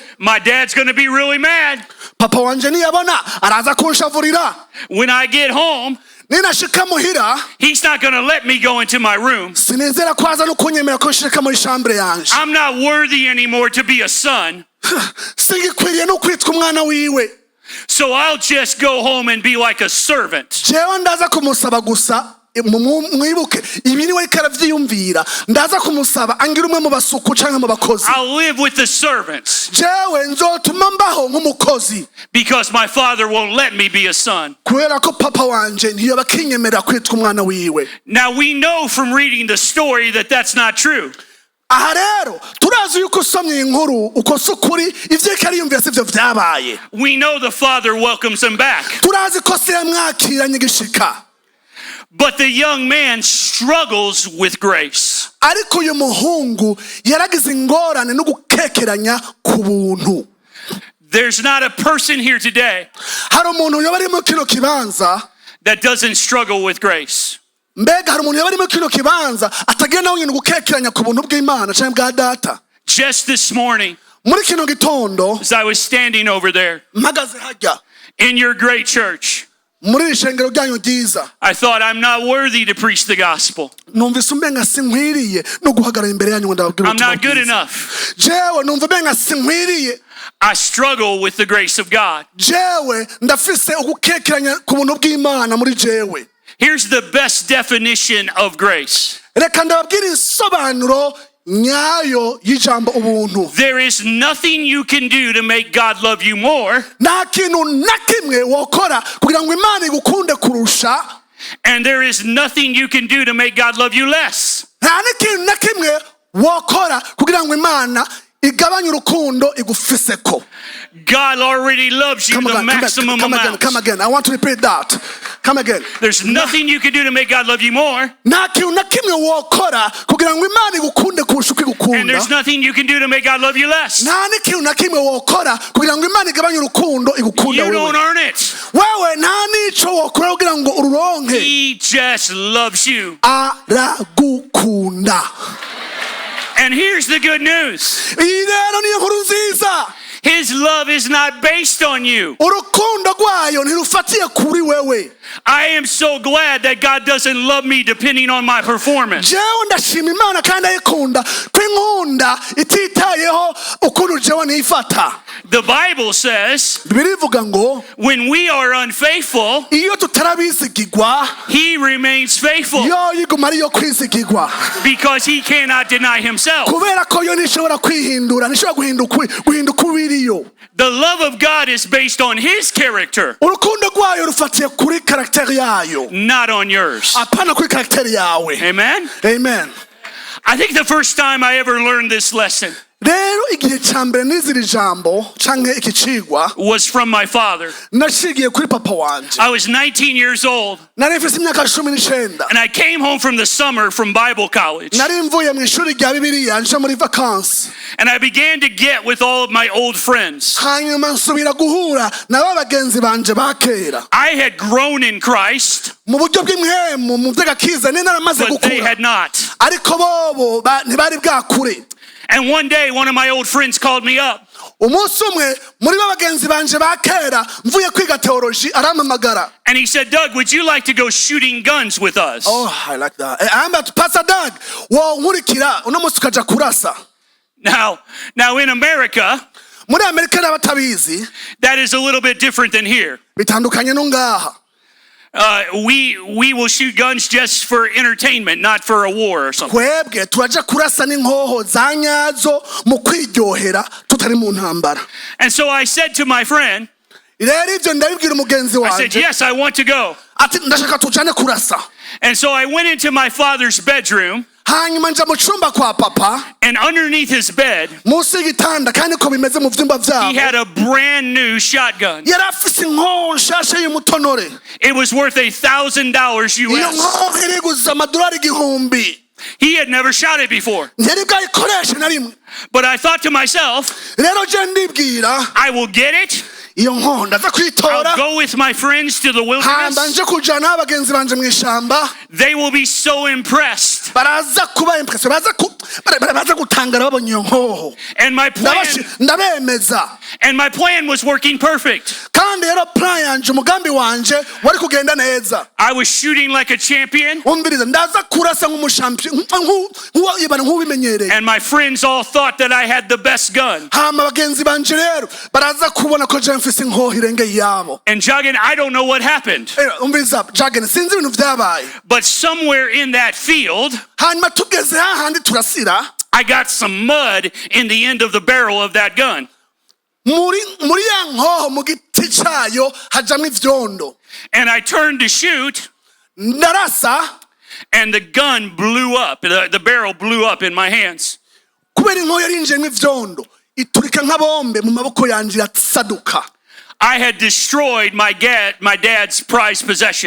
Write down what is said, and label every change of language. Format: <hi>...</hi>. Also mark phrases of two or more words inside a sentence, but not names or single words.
<en>my dad's going to be really mad.</en> <rn>papa wanje niyabona araza kunshavurira.</rn> <en>When I get home,</en> <rn>ninashika muhira</rn> <en>he's not going to let me go into my room.</en> <rn>sinizera ko aza no kunyemera ko nshika muri chambre yanje.</rn> <en>I'm not worthy anymore to be a son.</en> <rn>singikwiriye no kwitwa umwana wiwe.</rn> <en>So I'll just go home and be like a servant.</en> <rn>jewe ndaza kumusaba gusa mwibuke ibi niwe ariko aravyiyumvira. ndaza kumusaba angira umwe mu basuku canke mu bakozi.</rn> <en>I'll live with the servants</en> <rn>jewe nzotuma mbaho nk'umukozi</rn> <en>because my father won't let me be a son.</en> <rn>kubera ko papa wanje ntiyoba akinyemera kwitwa umwana wiwe.</rn> <en>Now we know from reading the story that that's not true.</en> <rn>aha rero turazi yuko usomye inkuru uko si ukuri ivyo ariko ariyumvira sivyo vyabaye.</rn> <en>We know the father welcomes him back.</en> <rn>turazi ko se yamwakiranye igishika.</rn> <en>But the young man struggles with grace.</en> <rn>ariko uyu muhungu yaragize ingorane no gukekeranya ku buntu.</rn> <en>There's not a person here today</en> <rn>hari umuntu yoba ari mu kino kibanza</rn> <en>that doesn't struggle with grace.</en> <rn>mbega hari umuntu yoba ari mu kino kibanza atagira nawe nyine gukekeranya ku buntu bw'Imana canke bwa data.</rn> <en>Just this morning,</en> <rn>muri kino gitondo</rn> <en>as I was standing over there</en> <rn>mpagaze hajya</rn> <en>in your great church,</en> <rn>muri iri shengero ryanyu ryiza</rn> <en>I thought I'm not worthy to preach the gospel.</en> <rn>numvise umenga sinkwiriye no guhagarara imbere yanyu ngo ndababwire</rn> <en>I'm</en> <rn>ubutumwa</rn> <en>not good</en> <rn>bwiza.</rn> <en>enough.</en> <rn>jewe numva umenga sinkwiriye.</rn> <en>I struggle with the grace of God.</en> <rn>jewe ndafise ugukekeranya ku buntu bw'Imana muri jewe.</rn> <en>Here's the best definition of grace.</en> <rn>reka ndababwire insobanuro nyayo y'ijambo ubuntu.</rn> <en>There is nothing you can do to make God love you more,</en> <rn>nta kintu na kimwe wokora kugira ngo Imana igukunde kurusha.</rn> <en>and there is nothing you can do to make God love you less.</en> <rn>nta n'ikintu na kimwe wokora kugira ngo Imana igabanye urukundo igufiseko.</rn> <en>God already loves you the maximum amount. come again. I want to repeat that. Come again. There's nothing you can do to make God love you more,</en> <rn>nta kintu na kimwe wokora kugira ngo Imana igukunde kurusha uko</rn> <en>and</en> <rn>igukunda.</rn> <en>there's nothing you can do to make God love you less.</en> <rn>nta n'ikintu na kimwe wokora kugira ngo Imana igabanye urukundo igukunda</rn> <en>You don't</en> <rn>wewe.</rn> <en>earn it.</en> <rn>wewe nta n'ico wokora kugira ngo ururonke.</rn> <en>He just loves you.</en> <rn>aragukunda.</rn> <en>And here's the good news.</en> <rn>iyi rero niyo nkuru nziza.</rn> <en>His love is not based on you.</en> <rn>urukundo rwayo ntirufatiye kuri wewe.</rn> <en>I am so glad that God doesn't love me depending on my performance.</en> <rn>jewe ndashima Imana kandi ayikunda ko inkunda ititayeho ukuntu jewe nifata.</rn> <en>The Bible says</en> <rn>Bibiliya ivuga ngo</rn> <en>when we are unfaithful,</en> <rn>iyo tutarabizigirwa</rn> <en>He remains faithful</en> <rn>yo yiguma ariyo kwizigirwa</rn> <en>because He cannot deny Himself.</en> <rn>kubera ko yo ntishobora kwihindura ntishobora guhinduka ubiriyo.</rn> <en>The love of God is based on His character,</en> <rn>urukundo rwayo rufatiye kuri karakteri yayo</rn> <en>not on yours.</en> <rn>apana kuri karakteri yawe.</rn> <en>Amen? Amen. I think the first time I ever learned this lesson</en> <rn>rero igihe cya mbere n'iziri jambo canke iki cigwa</rn> <en>was from my father.</en> <rn>nashigiye kuri papa wanje.</rn> <en>I was 19 years old,</en> <rn>nari mfise imyaka 19</rn> <en>and I came home from the summer from Bible college,</en> <rn>nari mvuye mu ishuri rya Bibiliya nje muri vacances.</rn> <en>and I began to get with all of my old friends.</en> <rn>hanyuma nsubira guhura nabo bagenzi banje ba kera</rn> <en>I had grown in Christ,</en> <rn>mu buryo bw'imwemu mu vy'agakiza ni naramaze</rn> <en>but they</en> <rn>gukura</rn> <en>had not.</en> <rn>ariko bobo ntibari bwakure.</rn> <en>And one day, one of my old friends called me up.</en> <rn>umunsi umwe muri bagenzi banje ba kera mvuye kwiga theology arampamagara.</rn> <en>And he said, Doug, would you like to go shooting guns with us? Oh, I like that. I'm about to Pastor Doug.</en> <rn>Wo nkurikira uno munsi ukaja kurasa.</rn> <en>Now in America,</en> <rn>muri Amerika n'abatabizi,</rn> <en>that is a little bit different than here.</en> <rn>Bitandukanye no ngaha.</rn> <en>We will shoot guns just for entertainment, not for a war or something.</en> <rn>Kwebwe turaja kurasa n'inkoho za nyazo mu kwiryohera tutari mu ntambara.</rn> <en>And so I said to my friend,</en> <rn>rero ivyo ndabibwira umugenzi</rn> <en>I said,</en> <rn>wanje.</rn> <en>yes, I want to go.</en> <rn>Ati ndashaka tujane kurasa.</rn> <en>And so I went into my father's bedroom.</en> <rn>Hanyuma nja mu cyumba kwa papa.</rn> <en>And underneath his bed,</en> <rn>munsi y'igitanda kandi ko bimeze mu vyumba vyabo.</rn> <en>he had a brand new shotgun.</en> <rn>Yari afise inkoho nshasha y'umutonore.</rn> <en>It was worth $1,000</en> <rn>iyo</rn> <en>US.</en> <rn>nkoho iriguza amadolari 1,000.</rn> <en>He had never shot it before.</en> <rn>ntiyari bwayikoreshe na rimwe.</rn> <en>But I thought to myself,</en> <rn>rero je ndibwira</rn> <en>I will get it.</en> <rn>iyo nkoho ndaza kuyitora.</rn> <en>I'll go with my friends to the</en> <rn>hamba</rn> <en>wilderness.</en> <rn>nje kujana abagenzi banje mu ishamba.</rn> <en>They will be so impressed.</en> <rn>baraza kuba impressed. baraza gutangara babonye iyo nkoho.</rn> <en>And my</en> <rn>ndabemeza.</rn> <en>plan was working perfect.</en> <rn>kandi rero plan yanje umugambi wanje wari kugenda neza.</rn> <en>I was shooting like a champion.</en> <rn>umbiriza ndaza kurasa nk'umushampion nk'ubimenyereye.</rn> <en>And my friends all thought that I had the best gun.</en> <rn>hama abagenzi banje rero baraza kubona ko je mfise inkoho irengeye yabo.</rn> <en>And Jagan, I don't know what happened.</en> <rn>umbiriza Jagan sinzi ibintu vyabaye.</rn> <en>But somewhere in that field,</en> <rn>hanyuma tugeze hahandi turasira.</rn> <en>I got some mud in the end of the barrel of that gun.</en> <rn>muri ya nkoho mu giti cayo hajamwo ivyondo.</rn> <en>And I turned to shoot.</en> <rn>ndarasa.</rn> <en>And the gun blew up. The barrel blew up in my hands.</en> <rn>kubera inkoho yarinjiyemwo ivyondo iturika nk'abombe mu maboko yanje yasaduka.</rn> <en>I had destroyed my dad's prized possession.</en>